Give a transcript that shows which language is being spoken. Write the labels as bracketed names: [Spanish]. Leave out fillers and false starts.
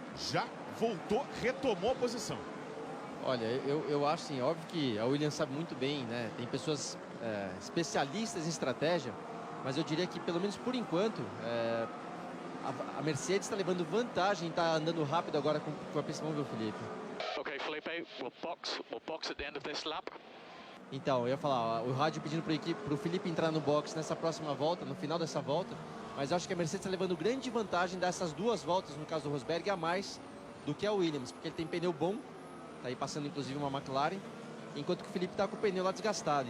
[Portuguese] Já voltou, retomou a posição. Olha, eu acho assim, óbvio que a Williams sabe muito bem, né? Tem pessoas especialistas em estratégia, mas eu diria que pelo menos por enquanto a Mercedes está levando vantagem, está andando rápido agora com a pista. Vamos ver o Felipe. [English] Okay, Felipe, we'll box at the end of this lap. [Portuguese] Então, eu ia falar, o rádio pedindo para o Felipe entrar no box nessa próxima volta, no final dessa volta, mas eu acho que a Mercedes está levando grande vantagem dessas duas voltas, no caso do Rosberg, a mais do que a Williams, porque ele tem pneu bom, tá aí passando inclusive uma McLaren, enquanto que o Felipe está com o pneu lá desgastado.